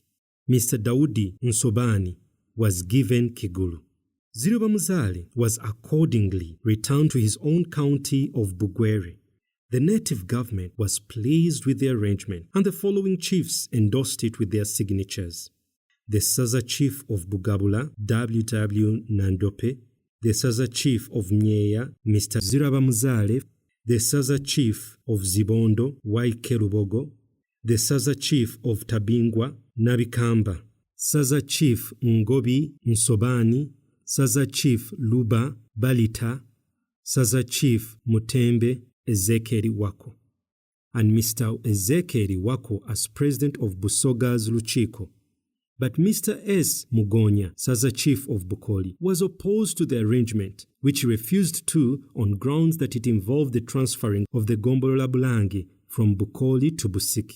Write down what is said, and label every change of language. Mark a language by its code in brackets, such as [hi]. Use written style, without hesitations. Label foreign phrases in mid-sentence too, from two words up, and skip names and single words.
[en] Mr. Daudi Nsobani was given Kigulu. Zirabamuzale was accordingly returned to his own county of Bugiri. The native government was pleased with the arrangement, and the following chiefs endorsed it with their signatures: the Saza chief of Bugabula, W.W. Nandope, the Saza chief of Myeya, Mr. Zirabamuzale, the Saza chief of Zibondo, Y.K. Lubogo, the Saza chief of Tabingwa, Nabikamba, Saza chief Ngobi Nsobani, Saza chief Luba Balita, Saza chief Mutembe Ezekiel Wako, and Mr. Ezekiel Wako as president of Busoga's Luchiko. But Mr. S. Mugonya, Saza chief of Bukoli, was opposed to the arrangement, which he refused to on grounds that it involved the transferring of the Gombolola Bulangi from Bukoli to Busiki.